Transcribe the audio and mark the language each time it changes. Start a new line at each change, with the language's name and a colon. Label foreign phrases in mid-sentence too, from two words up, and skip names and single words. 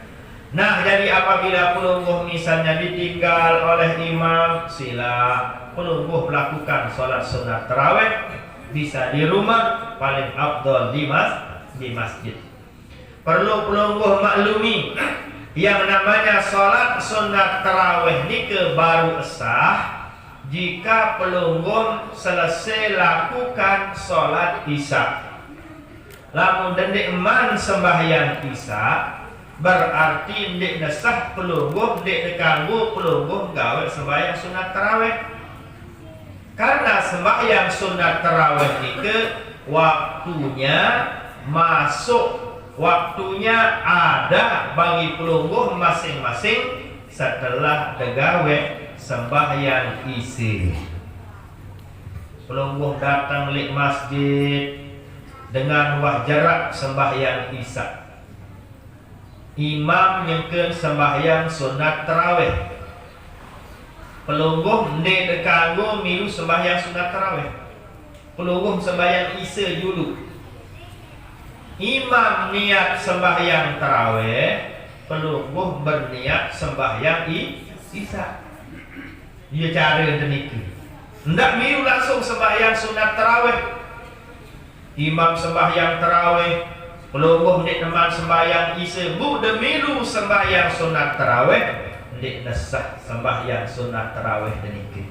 Indonesian: Nah, jadi apabila pelungguh misalnya ditinggal oleh imam, sila pelungguh melakukan sholat sunat tarawih bisa di rumah, paling afdol di masjid. Perlu pelungguh maklumi yang namanya sholat sunat tarawih ini baru sah jika pelungguh selesai lakukan sholat isya.
Sasak: Lamun dendek man sembahyang isya, berarti dendek nesah pelungguh, dendek kanggu pelungguh gawe sembahyang sunat tarawih.
Indonesian: Karena sembahyang sunat tarawih itu waktunya masuk, waktunya ada bagi pelungguh masing-masing setelah degawe sembahyang isi. Pelungguh datang di masjid dengan jarak sembahyang isya.
Sasak: Imam nyengkeun sembahyang sunat tarawih. Pelungguh ndek kanggo milu sembahyang sunat tarawih.
Indonesian: Pelungguh sembahyang isya dulu. Imam niat sembahyang tarawih, pelungguh berniat sembahyang isya. Dia cara demikian.
Sasak: Hendak milu langsung sembahyang sunat tarawih. Imam sembahyang tarawih, pelungguh ndik teman sembahyang isya, bu demilu sembahyang sunat tarawih, ndik nesah sembahyang sunat tarawih demikian.